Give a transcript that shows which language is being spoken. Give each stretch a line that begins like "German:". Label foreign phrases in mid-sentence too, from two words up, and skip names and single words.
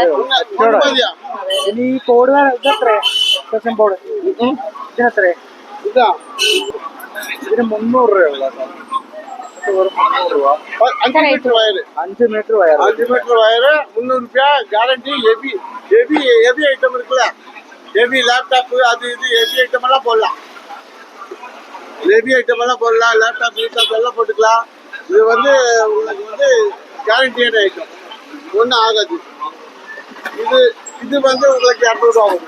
Malayalam: ഇനി ഈ കോഡ് ഇതെത്ര ബോർഡ്? ഇതിനെത്ര? ഇതിന് 300 രൂപയുള്ള 5
English: meter wire
Malayalam: 300 രൂപ. ഗ്യാരണ്ടി.
English: heavy item
Tamil: இருக்குல்ல,
English: heavy laptop
Tamil: அது இது
English: heavy item
Tamil: எல்லாம் போடலாம்.
English: heavy item
Tamil: எல்லாம் போடலாம். லேப்டாப் எல்லாம் போட்டுக்கலாம். இது உங்களுக்கு கேரண்டியான ஐட்டம், ஒன்றும் ஆகாது. இது உங்களுக்கு 200 ரூபா ஆகும்.